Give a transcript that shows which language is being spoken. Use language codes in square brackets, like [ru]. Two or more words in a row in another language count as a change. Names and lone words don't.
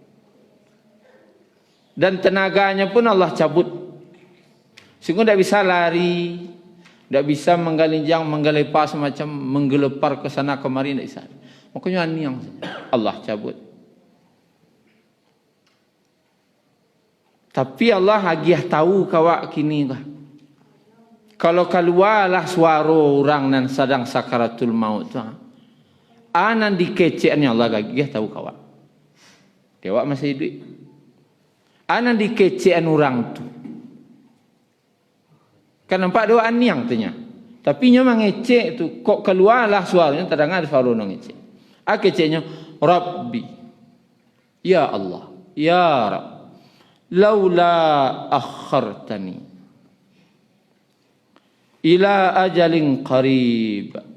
[id] Dan tenaganya pun Allah cabut. Sehingga tidak bisa lari. Tidak bisa menggalinjang, menggelepar semacam menggelepar ke sana kemari. Tidak bisa. Makanya niang saja. Allah cabut. [min] Tapi Allah agiah tahu kawak kini kah. Kalau keluarlah suara orang nan sedang sakaratul maut tu. Anan dikeceannya Allah agiah tahu kawak. Kawak masih hidup. Anan dikecean orang tu. Kan nampak doa niang tanya. Tapi nya mengecek tu kok keluarlah suaranya terdengar suara orang ngecek. Keceknya Rabbi. [ar] Ya Allah. Ya Rabb. Laula akhartani ila ajalin qarib.